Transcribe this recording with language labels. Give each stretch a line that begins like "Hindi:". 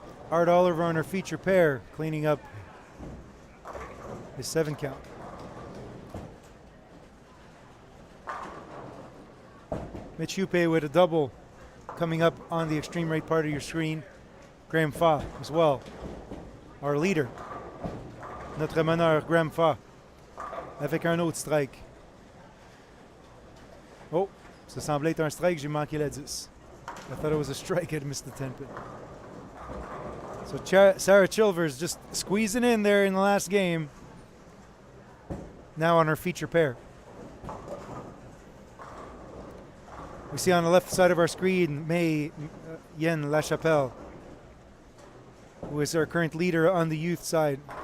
English: Art Oliver on her feature pair, cleaning up his 7 count. Mitch Hupe with a double coming up on the extreme right part of your screen. Graham Fa as well, our leader.
French: Notre meneur, Graham Fa, avec un autre strike. Oh, ça semblait être un strike, j'ai manqué la 10.
English: I thought it was a strike, I'd missed the 10 pin. So Sarah Chilvers just squeezing in there in the last game. Now on her feature pair. We see on the left side of our screen May Yen LaChapelle, who is our current leader on the youth side.